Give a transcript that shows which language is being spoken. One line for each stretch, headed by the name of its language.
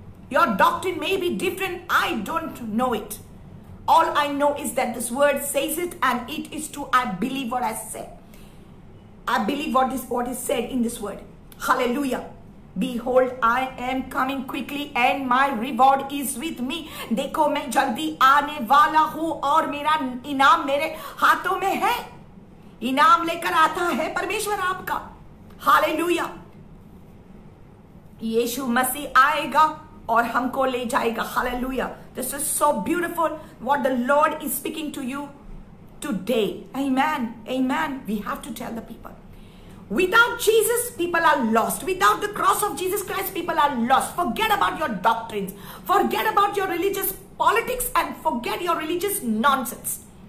English: Your doctrine may be different. I don't know it. All I know is that this word says it and it is true. I believe what I said. I believe what is said in this word. Hallelujah. Behold, I am coming quickly and my reward is with me.
Hindi: देखो मैं जल्दी आने वाला हूँ और मेरा इनाम मेरे हाथों में है. इनाम लेकर आता है परमेश्वर आपका. हालेलुया. यीशु मसीह आएगा और हमको ले जाएगा. Hallelujah.
English: This is so beautiful what the Lord is speaking to you today. Amen. Amen. We have to tell the people. Without Jesus, people are lost. Without the cross of Jesus Christ, people are lost. Forget about your doctrines. Forget about your religious politics and forget your religious nonsense.